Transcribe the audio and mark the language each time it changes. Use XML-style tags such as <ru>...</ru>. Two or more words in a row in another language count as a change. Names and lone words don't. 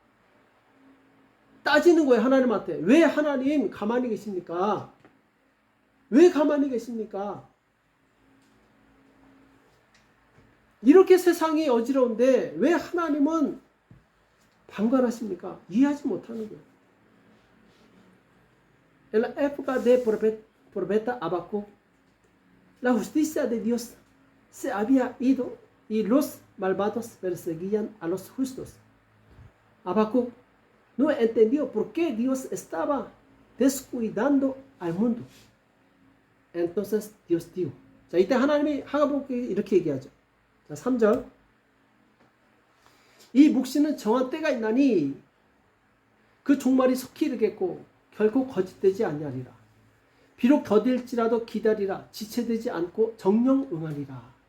<ko>따지는 거예요, 하나님한테. 왜 하나님 가만히 계십니까? 왜 가만히 계십니까? 이렇게 세상이 어지러운데 왜 하나님은 방관하십니까? 이해하지 못하는 거예요.</ko> <es>En la época de profeta Habacuc, la justicia de Dios se había ido y los malvados perseguían a los justos. Habacuc no entendió por qué Dios estaba descuidando al mundo. Entonces Dios dijo.</es> <ko>자, 이때 하나님이 하바국에 이렇게 얘기하죠. 자, 3절. 이 묵시는 정한 때가 있나니 그 종말이 속히 이르겠고 결코 거짓되지 아니하리라. 비록 더딜지라도 기다리라. 지체되지 않고 정령 응하리라.</ko>